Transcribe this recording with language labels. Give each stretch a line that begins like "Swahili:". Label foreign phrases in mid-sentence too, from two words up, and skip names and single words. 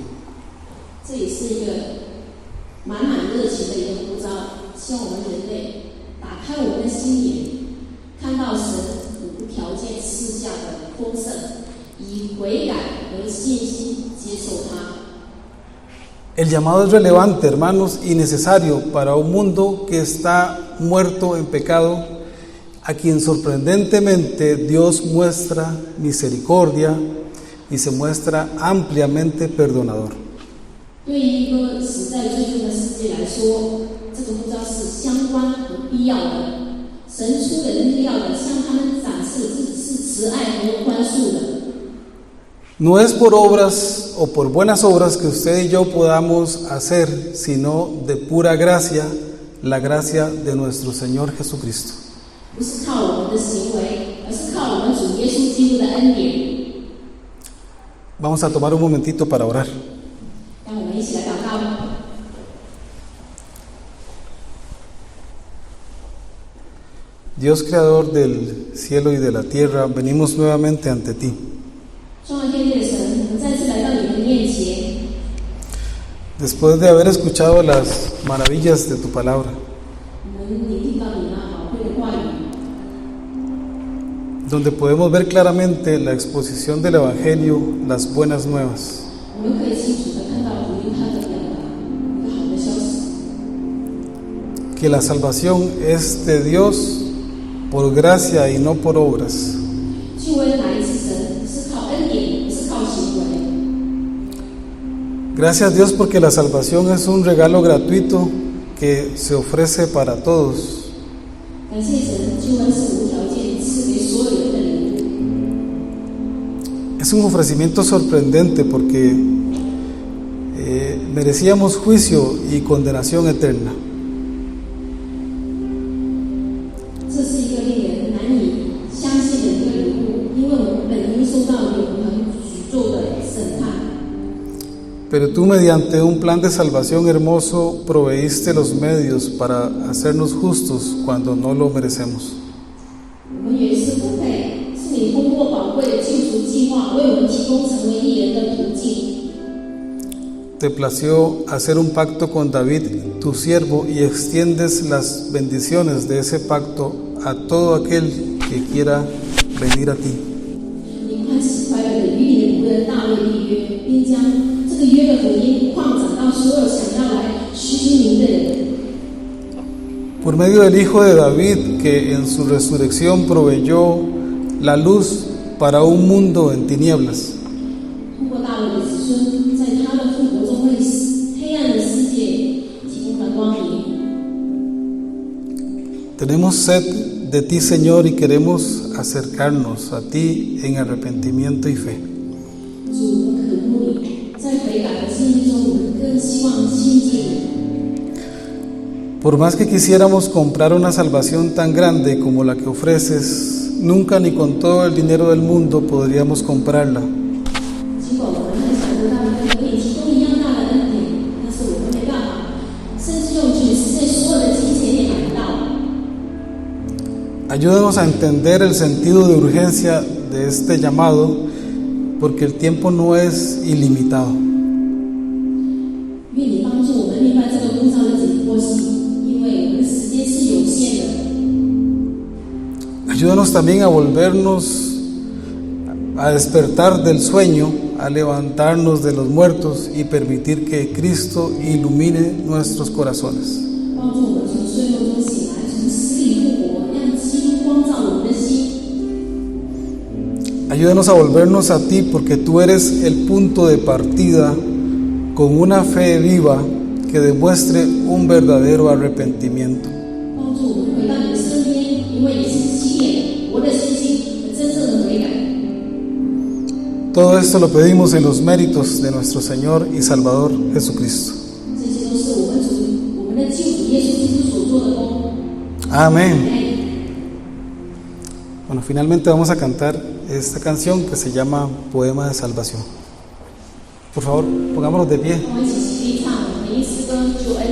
Chinese: 这也是一个满满热情的一个呼召，希望我们人类打开我们的心眼，看到神无条件赐下的丰盛，以悔改和信心接受它。
Spanish: El llamado es relevante, hermanos, y necesario para un mundo que está muerto en pecado, a quien sorprendentemente Dios muestra misericordia y se muestra ampliamente perdonador.
Chinese: 对于一个时代最近的世界来说，这个呼召是相关和必要的。神出人意料的向他们展示自己是慈爱和宽恕的。
Spanish: No es por obras o por buenas obras que usted y yo podamos hacer, sino de pura gracia, la gracia de nuestro Señor Jesucristo.
Chinese: 不是靠我们的行为，而是靠我们主耶稣基督的恩典。
Spanish: Vamos a tomar un momentito para orar.
Chinese: 让我们一起来祷告。
Spanish: Dios creador del cielo y de la tierra, venimos nuevamente ante ti.
Chinese: 创造天地的神，我们再次来到你的面前。
Spanish: Después de haber escuchado las maravillas de tu palabra,
Chinese: 我们聆听到你那宝贵的话语，
Spanish: donde podemos ver claramente la exposición del Evangelio, las buenas nuevas.
Chinese: 我们可以清楚地看到福音它的表达，一个好的消息。
Spanish: Que la salvación es de Dios por gracia y no por obras.
Chinese: 救恩来自神，是靠恩典，不是靠行为。
Spanish: Gracias Dios porque la salvación es un regalo gratuito que se ofrece para todos.
Chinese: 感谢神，救恩是无条件赐给所有人的礼物。
Spanish: Es un ofrecimiento sorprendente porque merecíamos juicio y condenación eterna.
Chinese: 这是一个令人难以相信的一个礼物，因为我们本应受到永恒宇宙的审判。
Spanish: Pero tú mediante un plan de salvación hermoso proveíste los medios para hacernos justos cuando no lo merecemos.
Chinese: 我们原是不配，是你通过宝贵的救赎计划为我们提供成为义人的途径。
Spanish: Te plació hacer un pacto con David, tu siervo, y extiendes las bendiciones de ese pacto a todo aquel que quiera venir a ti.
Chinese: 你快乐的与你的仆人大卫立约，并将这个约的福音扩展到所有想要来虚名的人。
Spanish: Por medio del Hijo de David, que en su resurrección proveyó la luz para un mundo en tinieblas.
Chinese: 通过大卫的子孙，在他的复活中为黑暗的世界提供了光明。
Spanish: Tenemos sed de ti, Señor, y queremos acercarnos a ti en arrepentimiento y fe.
Chinese: 主，我们渴慕你，在悔改的经历中，我们更希望亲近你。
Spanish: Por más que quisiéramos comprar una salvación tan grande como la que ofreces, nunca ni con todo el dinero del mundo podríamos comprarla.
Chinese: 尽管我们很想得到一个可以提供一样大的恩典，但是我们没办法，甚至用尽世界所有的金钱也买不到。
Spanish: Ayúdanos a entender el sentido de urgencia de este llamado, porque el tiempo no es ilimitado.
Chinese: 愿你帮助我们明白这个呼召的紧迫性，因为我们的时间是有限的。
Spanish: Ayúdanos también a volvernos a despertar del sueño, a levantarnos de los muertos y permitir que Cristo ilumine nuestros corazones.
Chinese: 帮助我们从睡梦中醒来，从死里复活，让基督光照我们的心。
Spanish: Ayúdanos a volvernos a ti, porque tú eres el punto de partida con una fe viva que demuestre un verdadero arrepentimiento.
Chinese: 帮助我们回到你的身边，因为你是起点，活的信心和真正的悔改。
Spanish: Todo esto lo pedimos en los méritos de nuestro Señor y Salvador Jesucristo.
Chinese: 这些都是我们的救主耶稣基督所做的功。
Spanish: Amén. Bueno, finalmente vamos a cantar esta canción que se llama Poema de Salvación. Por favor, pongámonos de pie.
Chinese: 我们一起起立唱，回应诗歌。